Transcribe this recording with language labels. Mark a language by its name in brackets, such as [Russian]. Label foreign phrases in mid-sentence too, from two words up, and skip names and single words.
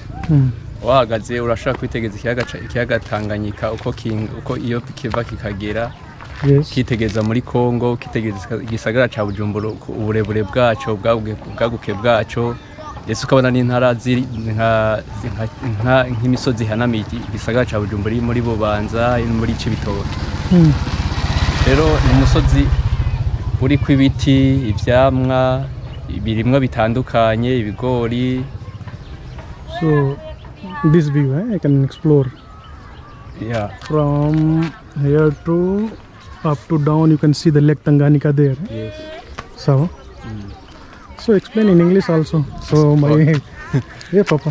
[Rundi] Wahagaze urashaka kwitegeza ikiyaga Tanganyika uko iyo kiva kikagera, kitegeza muri Kongo, kitegeza igisagara cya Bujumbura uburebure bwaco, bwaguke bwaco, Yesu ukabona n'intara ziri nk'imisozi hanamiye igisagara cya Bujumbura iri muri Bubanza, iri muri Cibitoke. Rero ni umusozi uri kw'ibiti, ivyamwa, ibirimwa bitandukanye, ibigori. [English] So this view I can explore. Yeah. From here to up to down you can see the Lake Tanganyika there. Yes. So so explain in English also. So my yeah papa.